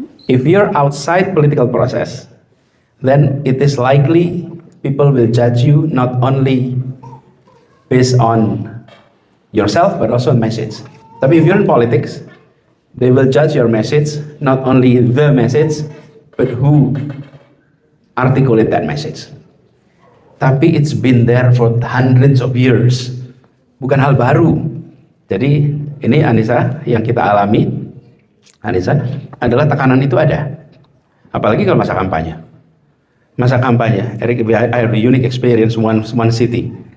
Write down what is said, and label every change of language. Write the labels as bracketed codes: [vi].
[en] If you're outside political process, then it is likely people will judge you not only based on yourself but also message. Tapi if you're in politics, they will judge your message not only the message but who articulate that message. Tapi it's been there for hundreds of years, [id] bukan hal baru. Jadi ini Anissa yang kita alami, Anissa, adalah tekanan itu ada. Apalagi kalau masa kampanye. Masa kampanye, [en] Eric, I have a unique experience one city.